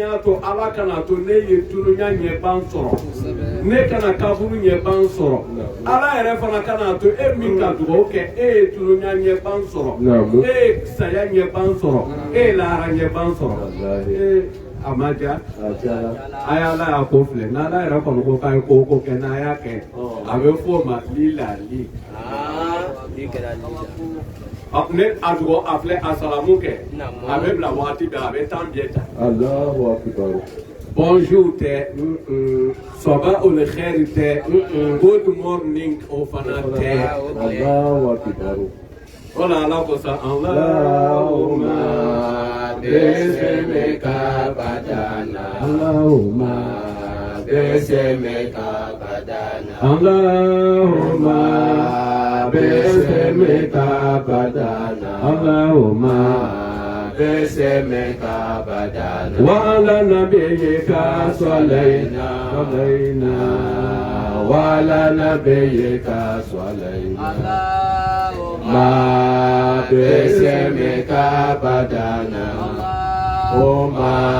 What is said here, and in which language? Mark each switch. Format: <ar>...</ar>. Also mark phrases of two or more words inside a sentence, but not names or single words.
<bm>y'a to ala kana to ne ye tununya ɲɛban sɔrɔ ne kana kaburu ɲɛban sɔrɔ ala yɛrɛ fana kana to min ka dugawu kɛ ye tununya ɲɛban sɔrɔ e ye saya ɲɛban sɔrɔ e ye lahara ɲɛban sɔrɔ a ma diya a y'ala y'a ko filɛ n'ala yɛrɛ kɔni ko k'a ye ko kɛ n'a y'a kɛ a bɛ f'o ma lilali ne a dugawu a filɛ a salamu kɛ a bɛ bila wagati bɛɛ a bɛ tan bɛɛ ta bonjour tɛ</bm> <ar>صباح الخير</ar> <bm>tɛ</bm> <en>good morning</en> <bm>o fana tɛ wala ala ko sa</bm> <ar>اللهم باسمك بدأنا اللهم باسمك بدأنا اللهم bismika badana Allahumma باسمك بدأنا اللهم باسمك بدأنا وعلى نبيك صلينا وعلى نبيك صلينا اللهم باسمك بدأنا اللهم</ar>